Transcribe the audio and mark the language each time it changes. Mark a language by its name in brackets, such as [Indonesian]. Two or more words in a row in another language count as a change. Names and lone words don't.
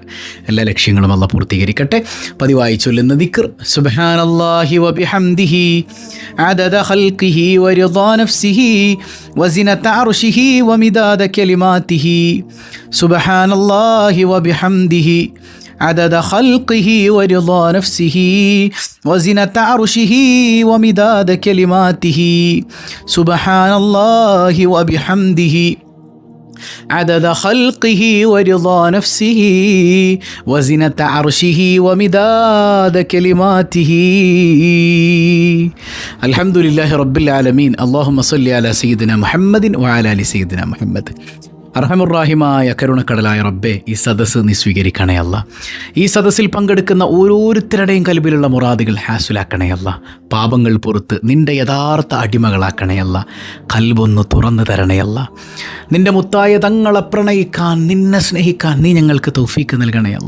[Malayalam] എല്ലാ ലക്ഷ്യങ്ങളും അള്ളാഹ് പൂർത്തീകരിക്കട്ടെ. പതിവായി ചൊല്ലുന്ന ദിക്ർ [Arabic] سبحان الله وبحمده عدد خلقه ورضا نفسه وزنة عرشه ومداد كلماته سبحان الله وبحمده عدد خلقه ورضا نفسه وزنة عرشه ومداد كلماته سبحان الله وبحمده عدد خلقه ورضا نفسه وزنة عرشه ومداد كلماته. الحمد لله رب العالمين. اللهم صل على سيدنا محمد وعلى آل سيدنا محمد. [Malayalam] അർഹമുറാഹിമായ കരുണക്കടലായ റബ്ബേ, ഈ സദസ്സ് നീ സ്വീകരിക്കണേ അല്ല. ഈ സദസ്സിൽ പങ്കെടുക്കുന്ന ഓരോരുത്തരുടെയും കൽബിലുള്ള മുറാദുകൾ ഹാസുലാക്കണേ അല്ല. പാപങ്ങൾ പുറത്ത് നിൻ്റെ യഥാർത്ഥ അടിമകളാക്കണേ അല്ല. കൽബൊന്ന് തുറന്നു തരണേ അല്ല. നിൻ്റെ മുത്തായ തങ്ങളെ പ്രണയിക്കാൻ, നിന്നെ സ്നേഹിക്കാൻ നീ ഞങ്ങൾക്ക് തൗഫീക്ക് നൽകണേ അല്ല.